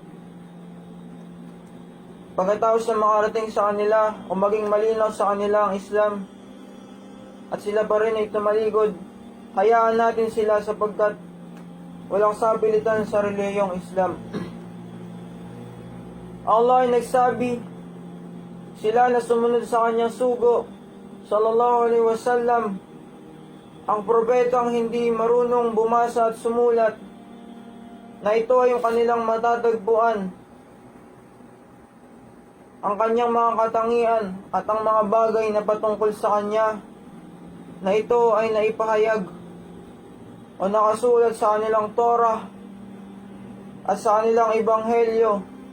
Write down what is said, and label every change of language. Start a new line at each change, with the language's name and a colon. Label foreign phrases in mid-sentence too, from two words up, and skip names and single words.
Filipino: pagkatapos na makarating sa kanila o maging malinaw sa kanila ang Islam at sila pa rin ay tumaligod, hayaan natin sila sapagkat walang sapilitan sa reliyong Islam. Allah ay nagsabi, sila na sumunod sa kanyang sugo,
Arabic: صلى الله عليه وسلم,
Filipino: ang propetang hindi marunong bumasa at sumulat, na ito ay yung kanilang matatagpuan, ang kanyang mga katangian at ang mga bagay na patungkol sa kanya, na ito ay naipahayag o nakasulat sa kanilang Torah at sa kanilang Ebanghelyo,